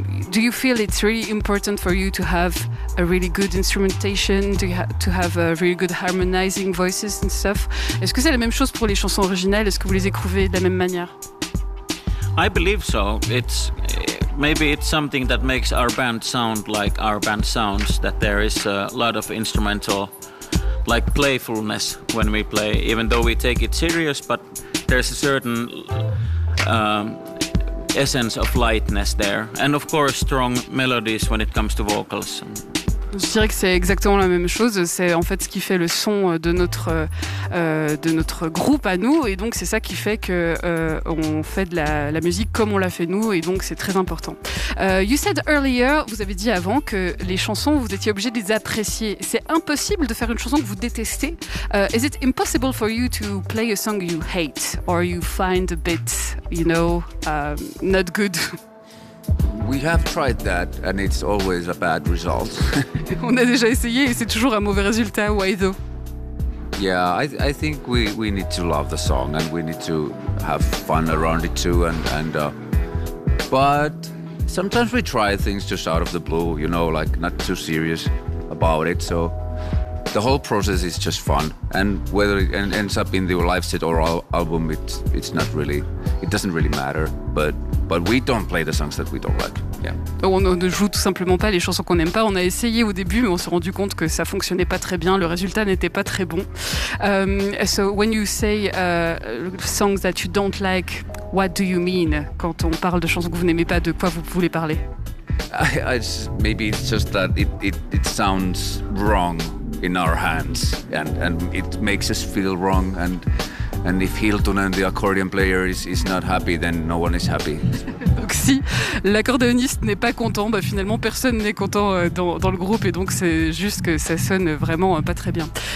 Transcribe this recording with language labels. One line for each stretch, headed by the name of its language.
English: Do you feel it's really important for you to have a really good instrumentation? To have a really good harmonizing voices and stuff.
French: Est-ce que c'est la même chose pour les chansons originales? Est-ce que vous les écrivez de la même manière?
English: I believe so. Maybe it's something that makes our band sound like our band sounds, that there is a lot of instrumental, like playfulness when we play, even though we take it serious, but there's a certain essence of lightness there. And of course, strong melodies when it comes to vocals.
French: Je dirais que c'est exactement la même chose. C'est en fait ce qui fait le son de notre groupe à nous, et donc c'est ça qui fait que on fait de la musique comme on l'a fait nous, et donc c'est très important. Vous avez dit avant que les chansons, vous étiez obligé de les apprécier. C'est impossible de faire une chanson que vous détestez.
English: Is it impossible for you to play a song you hate or you find a bit, you know, not good? We have tried that and it's always a bad result.
French: On a déjà essayé et c'est toujours un mauvais résultat.
English: Why though? Yeah, I think we need to love the song and we need to have fun around it too, but sometimes we try things just out of the blue, you know, like not too serious about it, so the whole process is just fun, and whether it ends up in the live set or album, it doesn't really matter, but we don't play the songs that we don't like. Yeah.
French: On ne joue tout simplement pas les chansons qu'on n'aime pas. On a essayé au début, mais on s'est rendu compte que ça fonctionnait pas très bien. Le résultat n'était pas très bon.
English: So when you say songs that you don't like, What do you mean
French: quand on parle de chansons que vous n'aimez pas, de quoi vous voulez parler?
English: Maybe it's just that it sounds wrong in our hands and it makes us feel wrong and if Hiltunen, the accordion player, is not happy, then no one is happy.
French: Donc si l'accordéoniste n'est pas content, bah finalement personne n'est content dans le groupe et donc c'est juste que ça sonne vraiment pas très bien.